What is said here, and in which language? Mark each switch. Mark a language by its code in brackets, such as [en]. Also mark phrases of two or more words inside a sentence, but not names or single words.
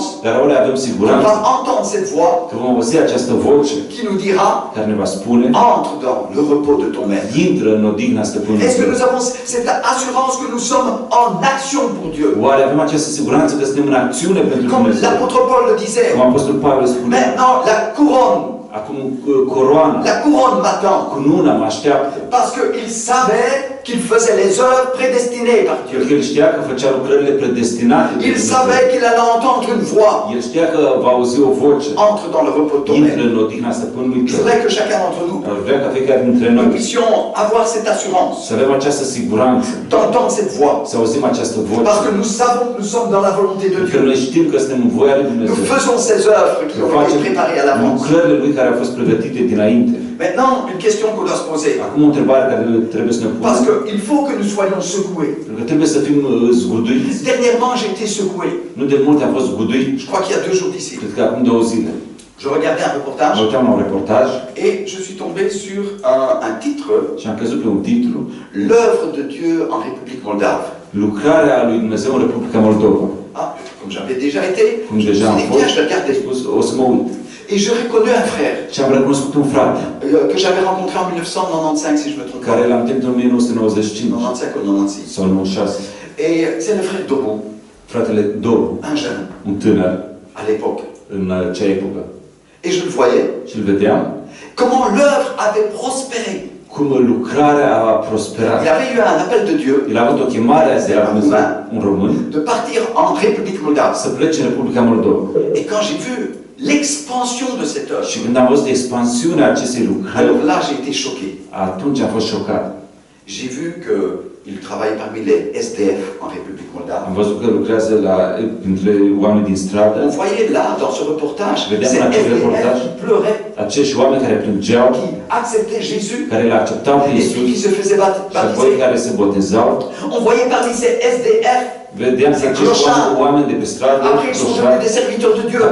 [ro] Dar oare avem [fr] qu'on [ro] siguranță [fr] va entendre cette voix [ro] că vom auzi această voce [fr] qui nous dira, [ro] care ne va spune, [fr] entre dans le repos de ton maître? [ro] intră în odihna stăpânului [fr] Est-ce que [ro] tău? [fr] nous avons cette assurance que nous sommes en action pour Dieu? [ro] Oare avem această siguranță că suntem în acțiune pentru [fr] Comme [ro] Dumnezeu? [fr] l'apôtre Paul le disait, [ro] Cum Apostolul Pavel spune, [fr] maintenant la couronne [ro] acum coroana, [fr] m'attend. [ro] cununa mă așteaptă. [fr] Parce qu'il savait qu'il faisait les œuvres prédestinées par Dieu. [ro] Pentru că el știa că făcea lucrările predestinate de [fr] Il [ro] Dumnezeu. [fr] savait qu'il allait entendre une voix. [ro] El știa că va auzi o voce. [fr] Entre dans le repos de ton [ro] Intră [fr] maître. [ro] în odihna stăpânului [fr] Je [ro] tău. [fr] voudrais que chacun d'entre nous, [ro] Aș vrea ca fiecare dintre [fr] nous [ro] noi [fr] puissions avoir cette assurance, [ro] să avem această siguranță, [fr] d'entendre cette voix. [ro] să auzim această voce. [fr] Parce que nous savons que nous sommes dans la volonté de [ro] Pentru că [fr] Dieu. [ro] noi știm că suntem în voia lui [fr] Nous [ro] Dumnezeu. [fr] faisons ces œuvres qui [ro] Că [fr] ont été [ro] facem [fr] préparées à l'avance. [ro] lucrările lui care au fost pregătite dinainte. [fr] Maintenant, une question qu'on doit se poser. [ro] Acum o întrebare care trebuie să ne [fr] Parce [ro] punem. [fr] qu'il faut que nous soyons secoués. [ro] Pentru că trebuie să fim zguduiți. [fr] Dernièrement, j'ai été secoué. [ro] Nu de mult am fost zguduit, [fr] Je crois qu'il y a 2 jours d'ici. [ro] cred că acum 2 zile. [fr] Je regardais un [ro] Mă [fr] reportage [ro] uitam la un reportaj [fr] et je suis tombé sur un titre, [ro] și am căzut pe un titlu, [fr] L'œuvre de Dieu en République Moldave. [ro] Lucrarea lui Dumnezeu în Republica Moldova. [fr] Ah, comme j'avais déjà été, [ro] Cum [fr] je me [ro] deja [fr] suis [ro] am [fr] dit, [ro] fost, [fr] tiens, je vais regarder. [ro] am spus, o să mă uit. [fr] Et je reconnus un frère [ro] Și am recunoscut un frate [fr] que j'avais rencontré en 1995, si je me trompe [ro] care [fr] pas. [ro] l-am întâlnit în 1995 [fr] 95 ou 96. [ro] sau 96. [fr] Et c'est le frère Dobo, [ro] Fratele Doru, [fr] un jeune, [ro] un tânăr [fr] à l'époque. [ro] în acea epocă. [fr] Et je le voyais, [ro] Și îl vedeam [fr] comment l'œuvre avait prospéré. [ro] cum lucrarea a prosperat. [fr] Il avait eu un appel de Dieu [ro] El a avut o chemare de la Dumnezeu, un român, [fr] de partir en République Moldave. [ro] să plece în Republica Moldova. [fr] Et quand j'ai vu l'expansion de cette œuvre, [ro] Și când am văzut expansiunea acestei lucrări, [fr] alors là j'ai été choqué. [ro] atunci am fost șocat. [fr] J'ai vu qu'il travaille parmi les SDF en République Moldave. [ro] Am văzut că lucrează printre oameni din stradă, [fr] On voyait là, dans ce reportage, ces [ro] Vedeam în acel [fr] SDF [ro] reportaj [fr] qui pleuraient, [ro] acești oameni care plângeau, [fr] qui acceptaient Jésus, [ro] care îl acceptau pe [fr] et puis [ro] Iisus [fr] qui se faisaient [ro] și apoi [fr] baptiser. [ro] care se botezau. [fr] On voyait parmi ces SDF, [ro] Vedeam că acești oameni de pe stradă, [fr] après ils sont devenus des serviteurs de Dieu.